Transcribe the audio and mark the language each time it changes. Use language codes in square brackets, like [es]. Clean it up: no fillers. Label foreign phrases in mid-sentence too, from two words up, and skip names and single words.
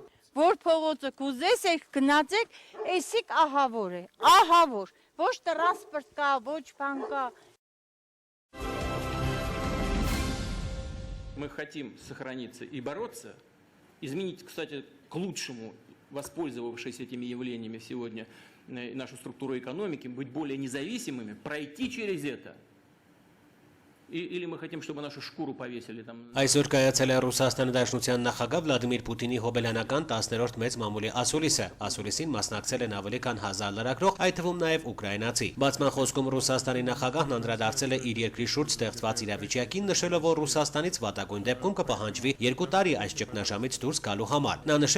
[hy] Որ փողոցը կուզես եք գնացեք, էսիկ ահավոր է, ահավոր, ոչ տրանսպորտ կա, ոչ բան կա։ [ru] Мы хотим сохраниться и бороться, изменить, кстати, к лучшему, воспользовавшись этими явлениями сегодня нашу структуру экономики, быть более независимыми, пройти через это. Или мы хотим, чтобы нашу шкуру повесили там. [hy] Այսօր կայացել է Ռուսաստանի Դաշնության նախագահ Վլադիմիր Պուտինի հոբելյանական 10-րդ մեծ մամուլի ասուլիսը։ Ասուլիսին մասնակցել են ավելի քան 1000 լրագրող, այդ թվում նաև ուկրաինացի։ Բացման խոսքում Ռուսաստանի նախագահն անդրադարձել է իր երկրի շուրջ ստեղծված իրավիճակին, նշելով, որ Ռուսաստանից վատագույն դեպքում կպահանջվի 2 տարի այս ճգնաժամից դուրս գալու համար։ Նա նշել